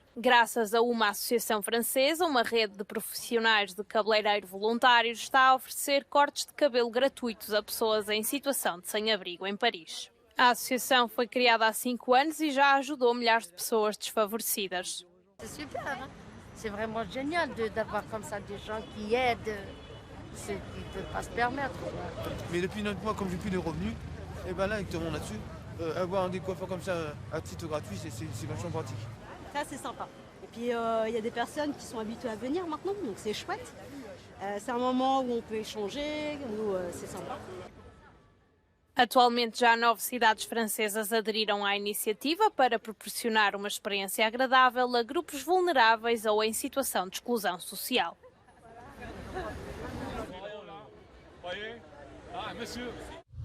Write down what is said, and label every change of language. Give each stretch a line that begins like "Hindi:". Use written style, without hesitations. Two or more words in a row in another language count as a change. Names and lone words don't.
Portuguese: Graças a uma associação francesa, uma rede de profissionais de cabeleireiro voluntários está a oferecer cortes de cabelo gratuitos a pessoas em situação de sem-abrigo em Paris. A associação foi criada há 5 anos e já ajudou milhares de pessoas desfavorecidas.
French: C'est super, hein? C'est vraiment génial d'avoir comme ça des gens qui aident, ceux qui ne peuvent pas se permettre. Mais depuis 9 mois, comme j'ai plus de revenus, et ben là, avec tout le monde là-dessus, avoir un décoiffeur comme ça à titre gratuit, c'est vachement pratique. Ça, c'est sympa. Et puis, il y a des personnes qui sont habituées à venir maintenant, donc c'est chouette. C'est un moment où on peut échanger, où c'est sympa.
Portuguese: Atualmente já 9 cidades francesas aderiram à iniciativa para proporcionar uma experiência agradável a grupos vulneráveis ou em situação de exclusão social.
French: Monsieur